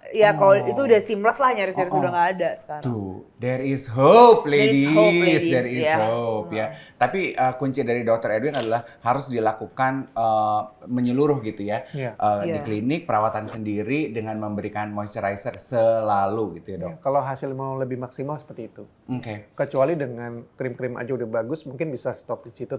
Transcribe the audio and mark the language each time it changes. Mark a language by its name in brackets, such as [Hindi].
[Indonesian] Ya kalau itu udah seamless lah, nyaris-nyaris udah nggak ada sekarang. [English] Tuh, there is hope ladies, there is [Indonesian] ya. [English] hope [Indonesian] ya. Tapi kunci dari Dr. Edwin adalah harus dilakukan menyeluruh gitu ya. Di klinik, perawatan sendiri dengan memberikan moisturizer selalu gitu ya dok. Kalau hasil mau lebih maksimal seperti itu. Kecuali dengan krim-krim aja udah bagus, mungkin bisa stop di situ.